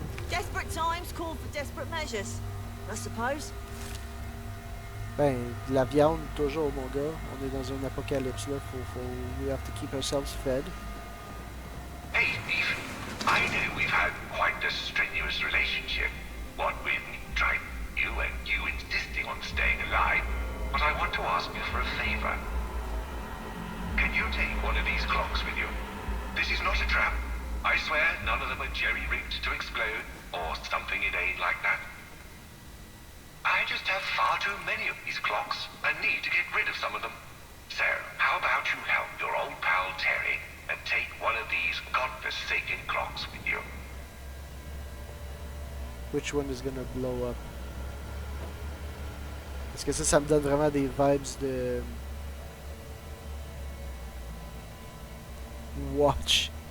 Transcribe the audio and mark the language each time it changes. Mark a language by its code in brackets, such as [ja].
[en] Desperate times call for desperate measures, I suppose. [fr] Ben, de la viande, toujours, mon gars. On est dans un apocalypse, là. [en] We have to keep ourselves fed. Hey, Steve. I know we've had quite a strenuous relationship. What with me trying you and you insisting on staying alive. But I want to ask you for a favor. Can you take one of these clocks with you? This is not a trap. I swear none of them are jerry-rigged to explode or something inane like that. I just have far too many of these clocks and need to get rid of some of them. So, how about you help your old pal Terry and take one of these godforsaken clocks with you? Which one is gonna blow up? [fr] Parce que ça me donne vraiment des vibes de Watch.